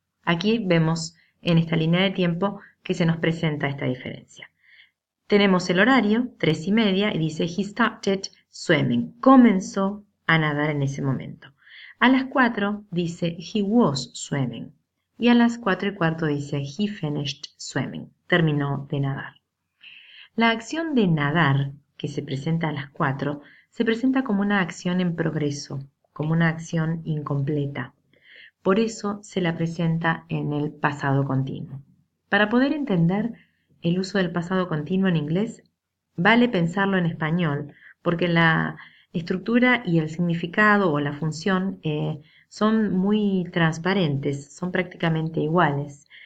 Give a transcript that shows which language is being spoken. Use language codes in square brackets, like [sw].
[es] Aquí vemos en esta línea de tiempo que se nos presenta esta diferencia. Tenemos el horario, 3:30, y dice [en] he started swimming. [es] Comenzó a nadar en ese momento. A las 4 dice [en] he was swimming. [es] Y a las 4:15 dice [en] he finished swimming. [es] Terminó de nadar. La acción de nadar, que se presenta a las 4, se presenta como una acción en progreso, como una acción incompleta. Por eso se la presenta en el pasado continuo. Para poder entender el uso del pasado continuo en inglés, vale pensarlo en español, porque la estructura y el significado o la función son muy transparentes, son prácticamente iguales.